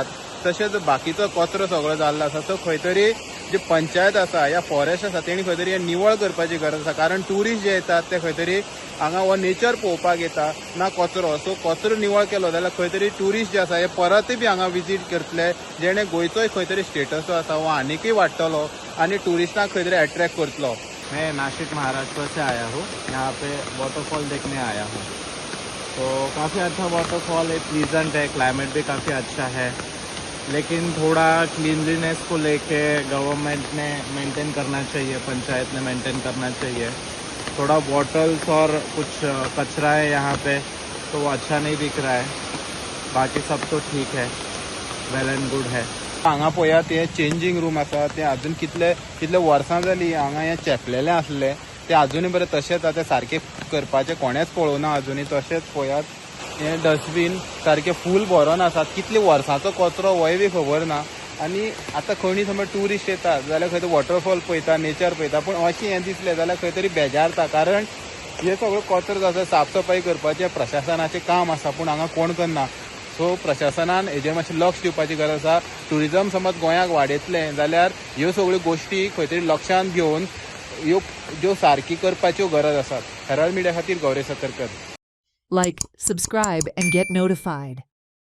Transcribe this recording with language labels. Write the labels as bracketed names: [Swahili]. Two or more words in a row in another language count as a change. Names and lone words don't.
[Konkani] तशेंच बाकीचो कचरो सगळो जाल्लो आसा. तो खंय तरी जी पंचायत आसा या फॉरेस्ट आसा तेणी खंय तरी हे निवळ करपाची गरज आसा, कारण ट्युरिस्ट जे येतात ते खंय तरी हांगा हो नेचर पळोवपाक येता, ना कचरो. सो कचरो निवळ केलो जाल्यार खंय तरी ट्युरिस्ट जे आसा हे परतय बी हांगा विजीट करतले, जेणे गोंयचोय खंय तरी स्टेटस आसा हो आनीकय वाडटलो आनी ट्युरिस्टांक खंय तरी अट्रॅक्ट करतलो. [Hindi] मैं नासिक महाराष्ट्र से आया हूँ, यहाँ पे वाटरफॉल देखने आया हूँ. तो काफ़ी अच्छा वाटरफॉल है, प्लीजेंट है, क्लाइमेट भी काफ़ी अच्छा है, लेकिन थोड़ा क्लीनलीनेस को लेके गवर्नमेंट ने मेंटेन करना चाहिए, पंचायत ने मेंटेन करना चाहिए. थोड़ा बॉटल्स और कुछ कचरा है यहाँ पे, तो वो अच्छा नहीं दिख रहा है. बाकी सब तो ठीक है, [English] well and good [Hindi] है. [Konkani] हांगा पळयात हे [English] changing room [Konkani] आसा ते अजून कितले कितले वर्सां जालीं हांगा हे चेपलेले आसले, ते अजूनय बरें तशेंच आसा, ते सारखे करपाचे कोणेच पळोवना अजूनय. तशेंच पळयात हे डस्टबीन सारखे फूल भरून आसात. कितले वर्सांचो कचरो होय बी खबर ना. आनी आतां खंय समज ट्युरिस्ट येतात जाल्यार खंय वॉटरफॉल पळयता, नेचर पळयता, पूण अशें हें दिसलें जाल्यार खंय तरी बेजारता, कारण हे सगळो कचरो जो आसा साफसफाई करपाचें प्रशासनाचें काम आसा, पूण हांगा कोण करना. सो प्रशासनान हेजेर मातशें लक्ष दिवपाची गरज आसा. ट्युरिजम समज गोंयाक वाडयतलें जाल्यार ह्यो सगळ्यो गोश्टी खंय तरी लक्षांत घेवन ह्यो ज्यो सारकी करपाच्यो गरज आसात. हेराल्ड मिडिया खातीर गौरी सतरकर. [English] Like, subscribe, and get notified.